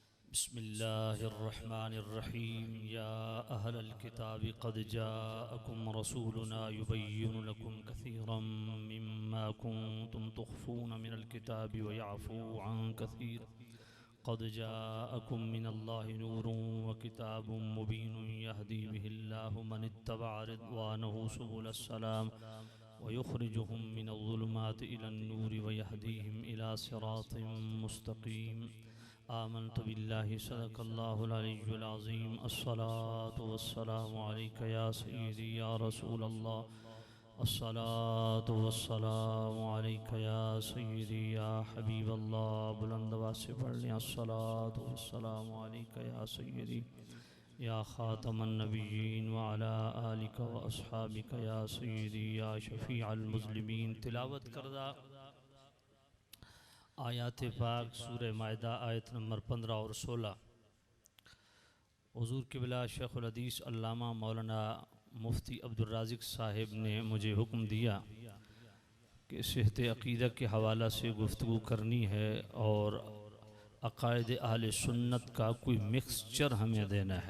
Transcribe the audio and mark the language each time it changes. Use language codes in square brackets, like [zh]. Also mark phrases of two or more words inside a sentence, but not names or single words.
[ar] بسم الله الرحمن الرحيم يا أهل الكتاب قد جاءكم رسولنا يبين لكم كثيرا مما كنتم تخفون من الكتاب ويعفو عن كثير قد جاءكم من الله نور وكتاب مبين يهدي به الله من اتبع رضوانه سبل السلام ويخرجهم من الظلمات إلى النور ويهديهم إلى صراط مستقيم. آمنت بالله صدق الله العلي العظيم. الصلاة والسلام عليك يا سيدي يا رسول الله. الصلاة والسلام عليك يا سيدي يا حبيب الله. [ur] بلند آواز سے پڑھ لیں. [ar] الصلاة والسلام عليك يا سيدي يا خاتم النبيين وعلى آلك وأصحابك يا سيدي يا شفيع المذنبين. [ur] تلاوت کردہ آیات پاک سورہ مائدہ آیت نمبر 15 اور 16. حضور قبلہ شیخ الحدیث علامہ مولانا مفتی عبدالرازق صاحب نے مجھے حکم دیا کہ صحت عقیدہ کے حوالہ سے گفتگو کرنی ہے اور عقائد اہل سنت کا کوئی مکسچر ہمیں دینا ہے.